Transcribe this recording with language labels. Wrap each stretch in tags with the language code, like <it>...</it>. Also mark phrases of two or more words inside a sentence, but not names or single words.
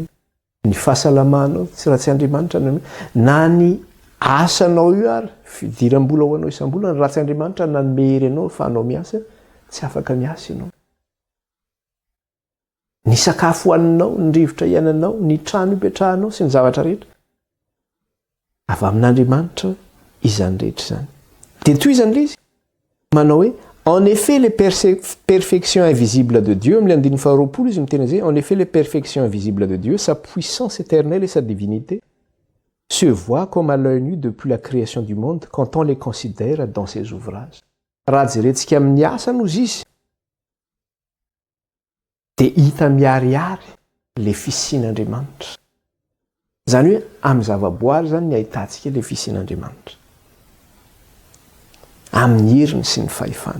<mg>Ny fahasalamanao tsy raha tsy Andriamanitra na ny asanao io ary fidiram-bola ho anao isam-bola raha tsy Andriamanitra nanome hery anao fa anao miasa tsy afaka miasa ianao. Ny sakafo hohaninao, ny rivotra iainanao, ny trano ipetrahanao sy ny zavatra rehetra avy amin'Andriamanitra izany rehetra izany. Dia toy izany le izy manao hoe</mg> <fr>en effet les perfections invisibles de Dieu, en effet les perfections invisibles de Dieu, sa puissance éternelle et sa divinité se voient comme à l'œil nu depuis la création du monde quand on les considère dans ses ouvrages.</fr> <mg>raha jerentsika amin'ny asa nozy izy dia hita miariary le fisian'Andriamanitra. Zany hoe amin'ny zavaboary zany ny ahitantsika le fisian'Andriamanitra amin'ny heriny sy ny fahefany.</mg>